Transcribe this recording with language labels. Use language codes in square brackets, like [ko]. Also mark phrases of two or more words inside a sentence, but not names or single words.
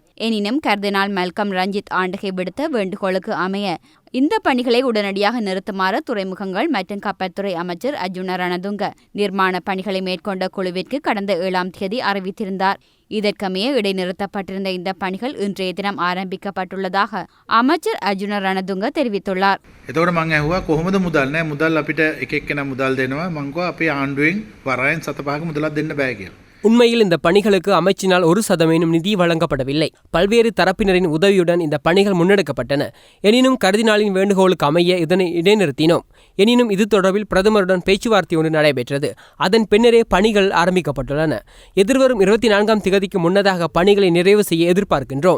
[ta] எனினும் கர்தினால் மல்கம் ரஞ்சித் ஆண்டகை விடுத்த வேண்டுகோளுக்கு அமைய இந்த பணிகளை உடனடியாக நிறுத்துமாறு துறைமுகங்கள் மற்றும் கப்பல்துறை அமைச்சர் அர்ஜுன ரணதுங்க நிர்மாண பணிகளை மேற்கொண்ட குழுவிற்கு கடந்த 7ஆம் தேதி அறிவித்திருந்தார். இதற்கமைய இடைநிறுத்தப்பட்டிருந்த இந்த பணிகள் இன்றைய தினம் ஆரம்பிக்கப்பட்டுள்ளதாக அமைச்சர் அர்ஜுன ரணதுங்க தெரிவித்துள்ளார். [si] එතකොට මම ඇහුවා කොහොමද මුදල් නෑ මුදල් අපිට එක එක්කෙනා මුදල් දෙනවා මං කිව්වා අපේ ආණ්ඩුවෙන් වරායෙන් 7-5ක මුදලක් දෙන්න බෑ කියලා. [ta] உண்மையில் இந்த பணிகளுக்கு அமைச்சினால் 1% நிதி வழங்கப்படவில்லை. பல்வேறு தரப்பினரின் உதவியுடன் இந்த பணிகள் முன்னெடுக்கப்பட்டன. எனினும் கர்தினாலின் வேண்டுகோளுக்கு அமைய இதனை இடைநிறுத்தினோம். எனினும் இது தொடர்பில் பிரதமருடன் பேச்சுவார்த்தை ஒன்று நடைபெற்றது. அதன் பின்னரே பணிகள் ஆரம்பிக்கப்பட்டுள்ளன. எதிர்வரும் 24ஆம் திகதிக்கு முன்னதாக பணிகளை நிறைவு செய்ய எதிர்பார்க்கின்றோம்.